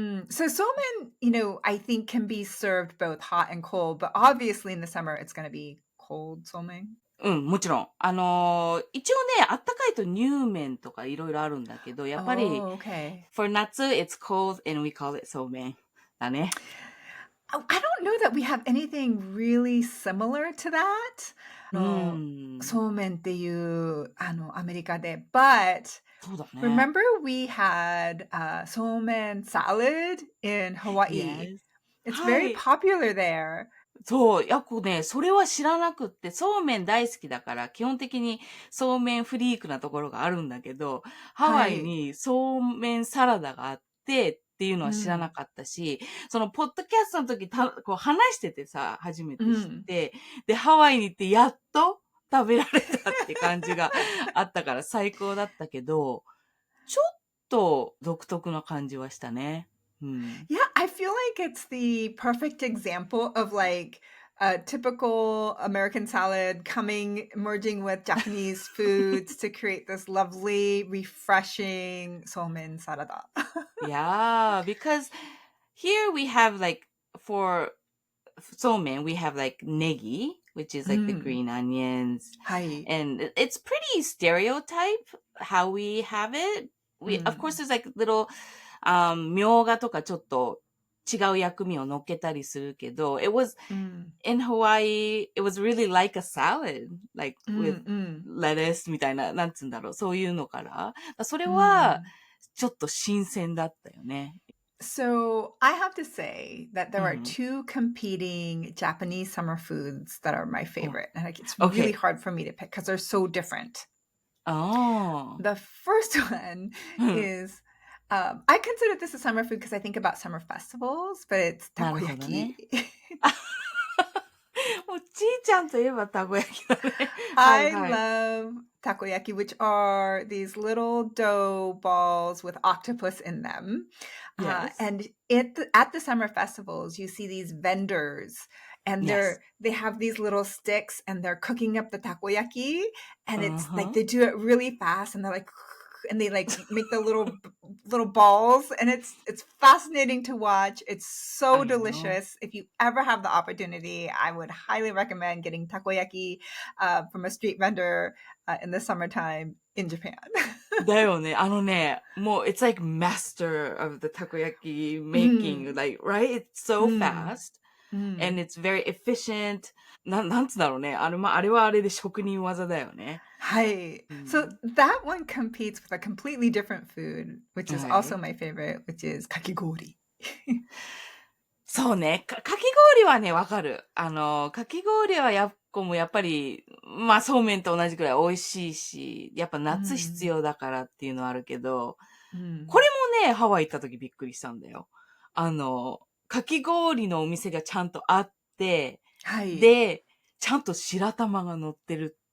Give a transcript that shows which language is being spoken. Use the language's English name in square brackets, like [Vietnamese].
[English] So そうめん, I think can be served both hot and cold, but obviously in the summer it's going to be cold そうめん。 [Japanese] もちろん。一応ね、あったかいと乳麺とかいろいろあるんだけど、やっぱり、 [English] for 夏 it's cold and we call it [Japanese] そうめんだね。 [English] I don't know that we have anything really similar to that. [Japanese] そうめんっていうアメリカで but そうだね。 [English] remember we had そうめん salad in Hawaii. Yes. It's very popular there. [Japanese] そう、やっこね、それは知らなくって、そうめん大好きだから、基本的にそうめんフリークなところがあるんだけど、ハワイにそうめんサラダがあってっていうのは知らなかったし、そのポッドキャストの時こう話しててさ、初めて知って、で、ハワイに行ってやっと食べられたって感じがあったから最高だったけど、ちょっと独特な感じはしたね。 [English] Yeah, I feel like it's the perfect example of like a typical American salad merging with Japanese foods to create this lovely, refreshing somen sarada. Yeah, because here we have like, for somen, we have like negi, which is like the green onions. And it's pretty stereotype how we have it. Of course, there's like little, [Japanese] みょうがとかちょっと違う薬味を乗っけたりするけど、 [English] it was, in Hawaii, it was really like a salad, like with lettuce [Japanese] みたいな、なんつうんだろう、そういうのから。それは、ちょっと新鮮だったよね。 [English] So I have to say that there are two competing Japanese summer foods that are my favorite. And it's really hard for me to pick because they're so different. The first one is, I consider this a summer food because I think about summer festivals, but it's takoyaki. [Japanese] もうちいちゃんといえばたこ焼きだね。 [English] I love takoyaki, which are these little dough balls with octopus in them. And at the summer festivals, you see these vendors and they have these little sticks and they're cooking up the takoyaki and it's like they do it really fast and they're like, and they like make the little balls and it's fascinating to watch. It's so delicious. If you ever have the opportunity, I would highly recommend getting takoyaki from a street vendor in the summertime in Japan. [Japanese] だよね。 [English] もう it's like master of the takoyaki making, like, right? It's so fast and it's very efficient. [Japanese] なんつだろうね。あれはあれで職人技だよね。 [English] So that one competes with a completely different food, which is also my favorite, which is kakigori. [Japanese] そうね。かき氷はね、わかる。かき氷はやっぱり、まあそうめんと同じくらい美味しいし、やっぱ夏必要だからっていうのはあるけど、これもね、ハワイ行った時びっくりしたんだよ。かき氷のお店がちゃんとあって、で、ちゃんと白玉が乗ってるっ